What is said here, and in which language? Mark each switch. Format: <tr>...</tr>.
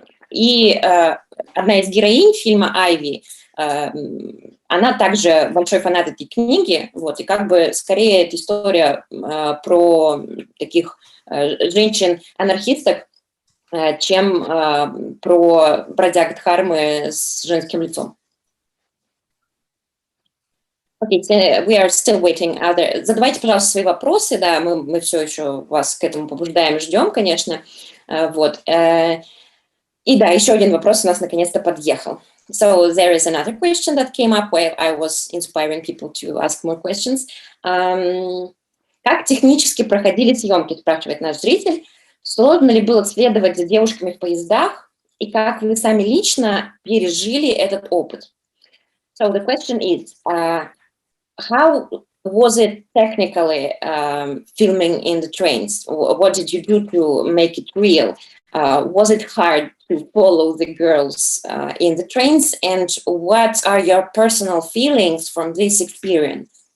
<ru>И одна из героинь фильма Айви, она также большой фанат этой книги, вот, и как бы скорее это история про таких женщин-анархисток, чем про бродяг Дхармы с женским лицом.</ru> <en>Okay, we are still waiting.</en> <ru>Задавайте, пожалуйста, свои вопросы, да, мы все еще вас к этому побуждаем, ждем, конечно, вот. И да, еще один вопрос у нас наконец-то подъехал.</ru> <en>So there is another question that came up while I was inspiring people to ask more questions.</en> <ru>Как технически проходили съемки, спрашивает наш зритель. Сложно ли было следовать за девушками в поездах? И как вы сами лично пережили этот опыт?</ru> <en>So the question is, how was it technically filming in the trains? What did you do to make it real? Was it hard to follow the girls in the trains? And what are your personal feelings from this experience?</en>